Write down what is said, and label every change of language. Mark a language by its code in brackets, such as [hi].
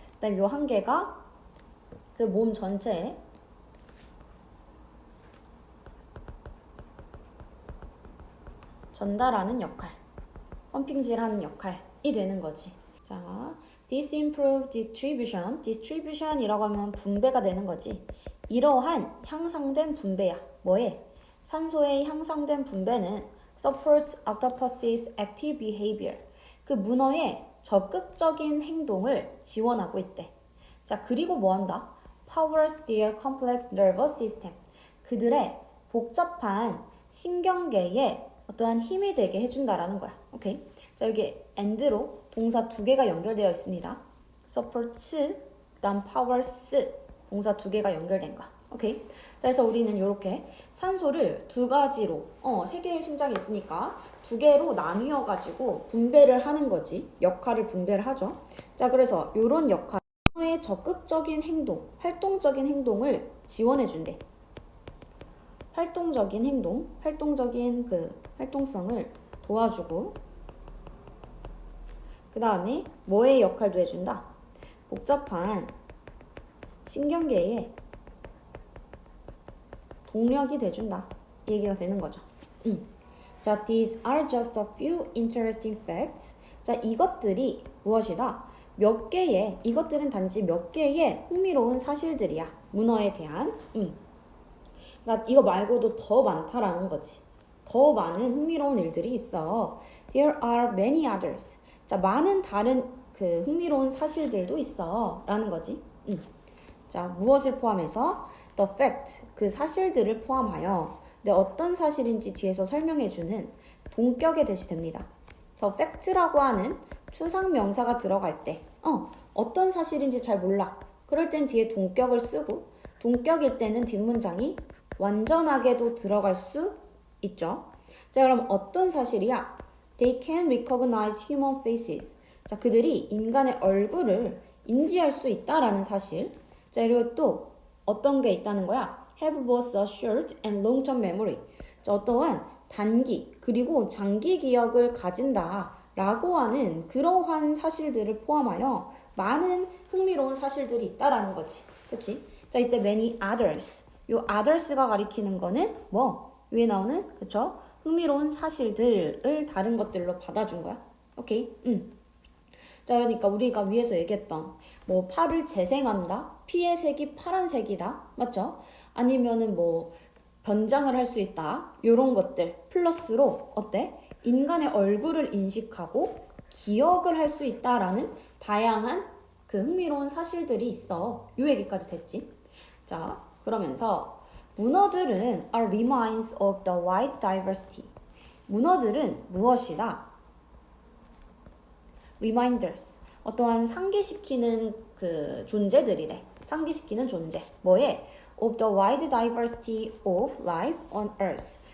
[ko] 그다음 요 한 개가 그 몸 전체에 전달하는 역할, 펌핑질하는 역할이 되는 거지. 자, [en] this improved distribution, [ko] distribution이라고 하면 분배가 되는 거지. 이러한 향상된 분배야. 뭐에? 산소의 향상된 분배는 [en] supports octopus's active behavior. [ko] 그 문어의 적극적인 행동을 지원하고 있대. 자, 그리고 뭐 한다? [en] powers their complex nervous system. [ko] 그들의 복잡한 신경계에 어떠한 힘이 되게 해준다라는 거야. 오케이? 자, 여기 and로 동사 두 개가 연결되어 있습니다. supports, 그 다음 powers, 동사 두 개가 연결된 거. 오케이? 자, 그래서 우리는 이렇게 산소를 두 가지로, 세 개의 심장이 있으니까 두 개로 나뉘어가지고 분배를 하는 거지. 역할을 분배를 하죠. 자, 그래서 이런 역할, 의 적극적인 행동, 활동적인 행동을 지원해준대. 활동적인 행동, 활동적인 그 활동성을 도와주고, 그 다음에 뭐의 역할도 해준다? 복잡한 신경계에 동력이 돼준다. 이 얘기가 되는 거죠. [en] 자, these are just a few interesting facts. [ko] 자, 이것들이 무엇이다? 몇 개의, 이것들은 단지 몇 개의 흥미로운 사실들이야. 문어에 대한. 그러니까 이거 말고도 더 많다라는 거지. 더 많은 흥미로운 일들이 있어. [en] There are many others. [ko] 자, 많은 다른 그 흥미로운 사실들도 있어. 라는 거지. 자, 무엇을 포함해서? The fact, 그 사실들을 포함하여 근데 어떤 사실인지 뒤에서 설명해주는 동격의 대시 됩니다. The fact라고 하는 추상 명사가 들어갈 때 어떤 사실인지 잘 몰라. 그럴 땐 뒤에 동격을 쓰고 동격일 때는 뒷문장이 완전하게도 들어갈 수 있죠. 자, 그럼 어떤 사실이야? [en] They can recognize human faces. [ko] 자, 그들이 인간의 얼굴을 인지할 수 있다라는 사실. 자, 그리고 또 어떤 게 있다는 거야? [en] Have both a short and long-term memory. [ko] 자, 어떠한 단기 그리고 장기 기억을 가진다 라고 하는 그러한 사실들을 포함하여 많은 흥미로운 사실들이 있다라는 거지. 그치? 자, 이때 [en] many others. [ko] 요 others가 가리키는 거는 뭐? 위에 나오는 그쵸? 흥미로운 사실들을 다른 것들로 받아준 거야. 오케이? 자, 그러니까 우리가 위에서 얘기했던 뭐 팔을 재생한다? 피의 색이 파란색이다? 맞죠? 아니면은 뭐 변장을 할 수 있다? 요런 것들 플러스로 어때? 인간의 얼굴을 인식하고 기억을 할 수 있다라는 다양한 그 흥미로운 사실들이 있어. 요 얘기까지 됐지? 자, 그러면서 문어들은 [en] are reminders of the wide diversity. [ko] 문어들은 무엇이다? [en] reminders. [ko] 어떠한 상기시키는 그 존재들이래. 상기시키는 존재. 뭐에? [en] of the wide diversity of life on earth.